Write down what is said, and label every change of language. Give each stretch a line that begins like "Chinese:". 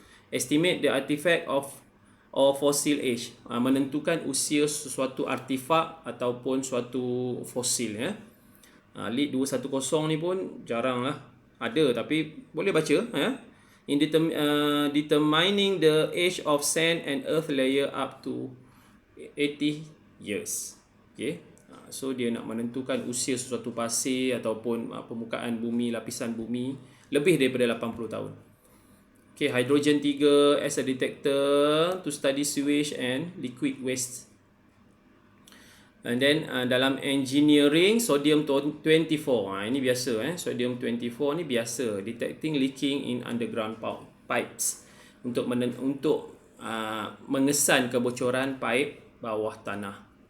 English: Estimate the artifact of fossil age,
Malay: menentukan usia sesuatu artifak ataupun suatu fosil ya. Lead 210 ni pun jarang lah ada, tapi boleh baca ya.
English: In determining the age of sand and earth layer up to 80 years. Okay.
Malay: So dia nak menentukan usia sesuatu pasir ataupun permukaan bumi, lapisan bumi lebih daripada 80 tahun.
English: Okay, hydrogen 3 as a detector to study sewage and liquid waste. And then
Malay: dalam engineering sodium 24. Ini biasa sodium 24 ni biasa
English: detecting leaking in underground pipes
Malay: untuk mengesan kebocoran pipe bawah tanah.